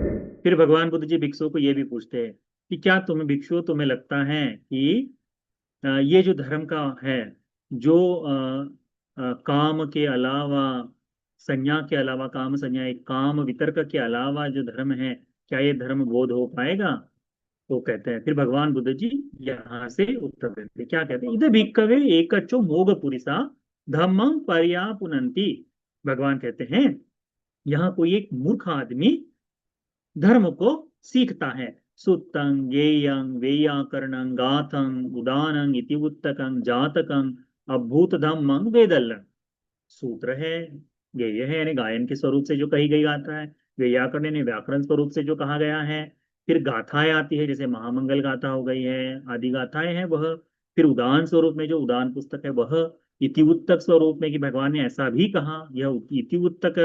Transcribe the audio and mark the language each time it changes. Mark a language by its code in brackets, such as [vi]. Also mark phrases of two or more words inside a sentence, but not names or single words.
[hi] फिर भगवान बुद्ध जी भिक्षुओं को ये भी पूछते हैं कि क्या तुम्हें भिक्षुओं, तुम्हें लगता है कि ये जो धर्म का है, जो काम के अलावा, संज्ञा के अलावा, काम संज्ञा एक काम वितर्क के अलावा जो धर्म है, क्या ये धर्म बोध हो पाएगा? तो कहते हैं, फिर भगवान बुद्ध जी यहाँ से उत्तर देते हैं, क्या कहते हैं, [pi] इधर भिक्खवे एकच्चो मोघ पुरिसा धम्मं पर्यापुनन्ति। [hi] भगवान कहते हैं, यहाँ कोई एक मूर्ख आदमी धर्म को सीखता है। [pi] सुत्तं ज्ञेयं वैयाकरणं गाथं उदानं इति उत्तकं जातकं अभूत धम्मं वेदल्लं। [hi] सूत्र है, ज्ञेय है यानी गायन के स्वरूप से जो कही गई गाथा है, वैयाकरण यानी व्याकरण स्वरूप से जो कहा गया है। फिर गाथाएं आती है, जैसे महामंगल गाथा हो गई है, आदि गाथाएं हैं वह। फिर उदान स्वरूप में जो उदान पुस्तक है वह। इति उत्तक स्वरूप में कि भगवान ने ऐसा भी कहा, यह इति उत्तक।